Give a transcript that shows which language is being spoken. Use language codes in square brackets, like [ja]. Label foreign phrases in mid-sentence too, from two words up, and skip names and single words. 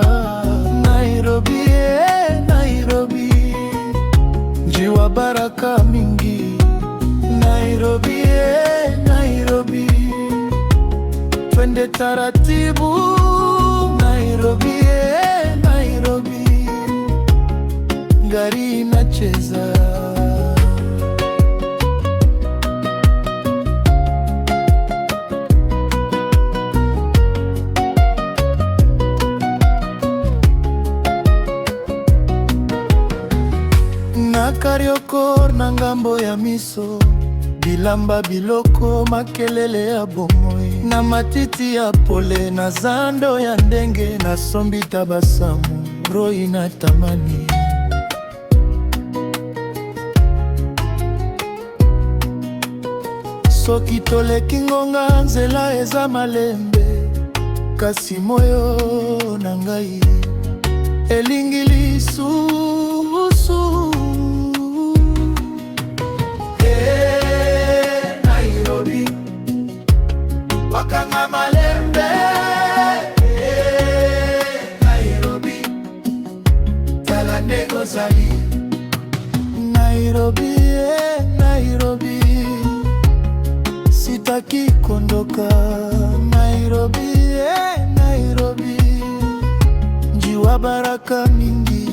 [sw] Nairobi, Nairobi, njiwa baraka mingi. Nairobi, Nairobi, twende taratibu. Nairobi, Nairobi, gari inacheza. [ln] Na Kariokor na ngambo ya miso, bilamba biloko makelele ya bomoi. Na matiti ya pole na zando ya ndenge, na sombi [sw] tabasamu roho inatamani. [ln] Soki toleki ngonga nzela eza malembe, kasi moyo na ngai elingi lisusu. Nairobi, wakanga malembe. Nairobi, talande ngozali. [sw] Nairobi, Nairobi, sitaki kondoka. Nairobi, Nairobi, njiwa baraka mingi.